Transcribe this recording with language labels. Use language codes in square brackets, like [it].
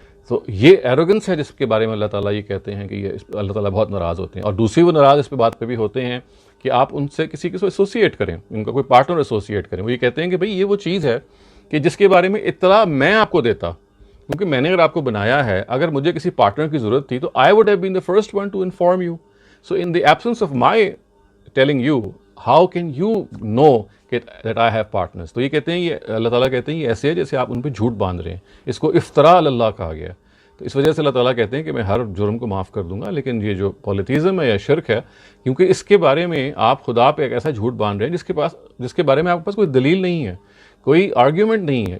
[ur] تو یہ ایروگنس ہے جس کے بارے میں اللہ تعالیٰ یہ کہتے ہیں کہ یہ اللہ تعالیٰ بہت ناراض ہوتے ہیں. اور دوسری وہ ناراض اس پہ بات پہ بھی ہوتے ہیں کہ آپ ان سے کسی کو ایسوسیٹ کریں، ان کا کوئی پارٹنر ایسوسیٹ کریں. وہ یہ کہتے ہیں کہ بھئی یہ وہ چیز ہے کہ جس کے بارے میں اطلاع میں آپ کو دیتا، کیونکہ میں نے اگر آپ کو بنایا ہے، اگر مجھے کسی پارٹنر کی ضرورت تھی تو [en] I would have been the first one to inform you. So in the absence of my telling you, how can you know that I have partners? [ur] تو یہ کہتے ہیں، یہ اللہ تعالیٰ کہتے ہیں یہ ایسے ہے جیسے آپ ان پہ جھوٹ باندھ رہے ہیں. اس کو افتراء اللہ کہا گیا. تو اس وجہ سے اللہ تعالیٰ کہتے ہیں کہ میں ہر جرم کو معاف کر دوں گا، لیکن یہ جو پولیتھیزم ہے یا شرک ہے، کیونکہ اس کے بارے میں آپ خدا پہ ایک ایسا جھوٹ باندھ رہے ہیں جس کے بارے میں آپ کے پاس کوئی دلیل نہیں ہے، کوئی آرگیومنٹ نہیں ہے.